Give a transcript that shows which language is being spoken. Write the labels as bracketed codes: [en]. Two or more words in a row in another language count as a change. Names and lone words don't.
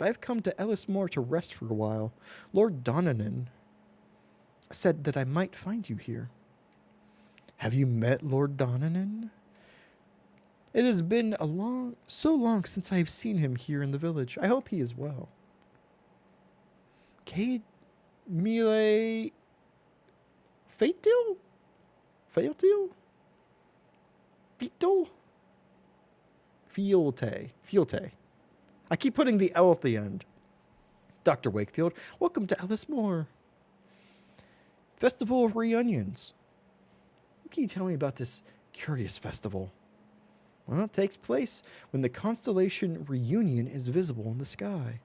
[en] I've come to Ellismore to rest for a while. Lord Donanan said that I might find you here. Have you met Lord Donanan? It has been so long since I have seen him here in the village. I hope he is well. [ga] Cade Mile Fatil? Fatil? Fito? [en] Fielte. I keep putting the L at the end. Dr. Wakefield, welcome to Ellismore. Festival of Reunions. What can you tell me about this curious festival? Well, it takes place when the constellation Reunion is visible in the sky.